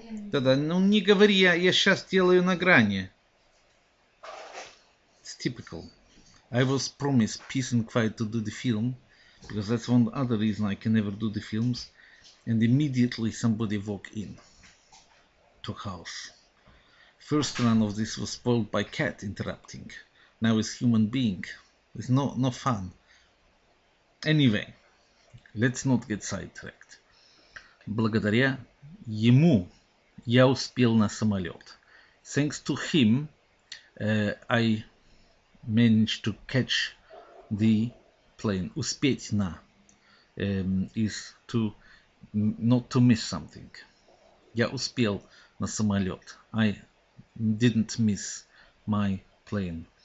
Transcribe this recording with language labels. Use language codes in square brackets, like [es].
[ru] Да-да, ну не говори, я сейчас делаю на грани. [en] It's typical. I was promised peace and quiet to do the film, because that's one other reason I can never do the films, and immediately somebody walked in to house. First run of this was spoiled by cat interrupting. Now it's human being. It's no fun. Anyway, let's not get sidetracked. [ru] Благодаря ему я успел на самолет. [en] Thanks to him, I managed to catch the plane. [ru] Успеть на [en] is to not to miss something. [ru] Я успел на самолет. [en] I didn't miss my plane.